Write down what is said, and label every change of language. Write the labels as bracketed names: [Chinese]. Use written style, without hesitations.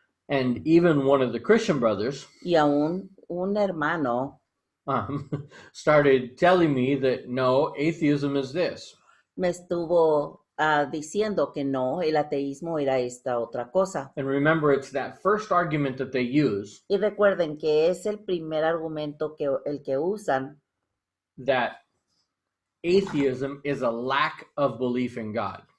[English] And even one of the Christian brothers [Spanish] Y aún un hermano [English] started telling me that no, atheism is this. [Spanish] me estuvo diciendo que no, el ateísmo era esta otra cosa. [English] And remember, it's that first argument that they use [Spanish] Y recuerden que es el primer argumento el que usan, [English] that atheism is a lack of belief in God.